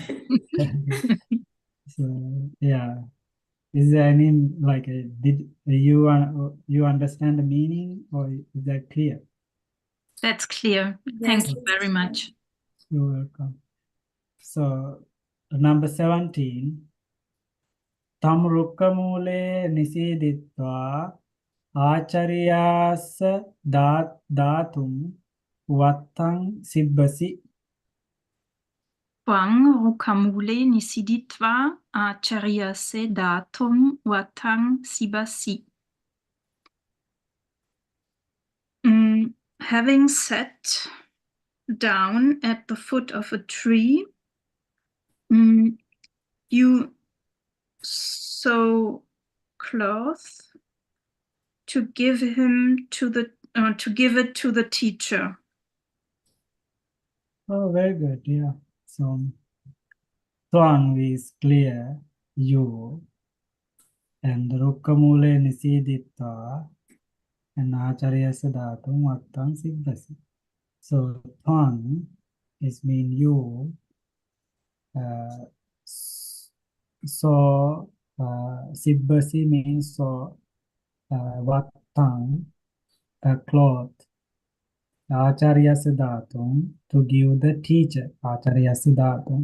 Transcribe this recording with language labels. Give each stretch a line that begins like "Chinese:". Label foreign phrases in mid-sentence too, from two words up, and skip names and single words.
English: So yeah, is there any did you understand the meaning, or is that clear? That's clear. Yes, Thank you very much. You're welcome. So number 17,
Pali: tam rukkamule nisiditva ආචරියාස ධාතුම් වත්තං සිබ්බසි. Twang rukamule nisiditva acharyase datum watang sibasi.
English: Having sat down at the foot of a tree, you sew cloth to give him to give it to the teacher. Oh, very good. Yeah. So Twang is clear, you, and
Pali: Rukkamule nisiditva
English: and
Pali: Acharyasa dhatum vattam siddhasi.
English: So Twang is mean you. So sibbasi means so vattam, a cloth.
Pali: Acharyasa dhatum,
English: to give the teacher,
Pali: Acharyasa dhatum.